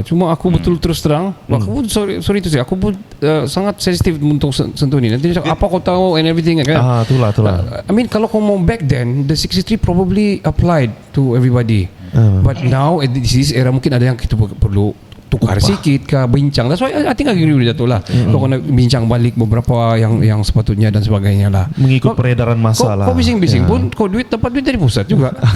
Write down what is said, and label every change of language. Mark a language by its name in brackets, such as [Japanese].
[Malay] Cuma aku betul terus terang, aku pun sorry tu saya, aku pun sangat sensitif untuk sentuh ni. Nanti dia cakap apa kau tahu [English] and everything [Malay] kan. Itulah. [English] I mean [Malay] kalau kau mau [English] back then the 63 probably applied to everybody. But now at this era [Malay] mungkin ada yang kita perlu tukar sikit ke bincang. [English] That's why I think I agree with that lah. [Malay] Kau kena bincang balik beberapa yang sepatutnya dan sebagainya lah. Mengikut peredaran masa lah. Kau bising-bising pun kau dapat duit dari pusat juga.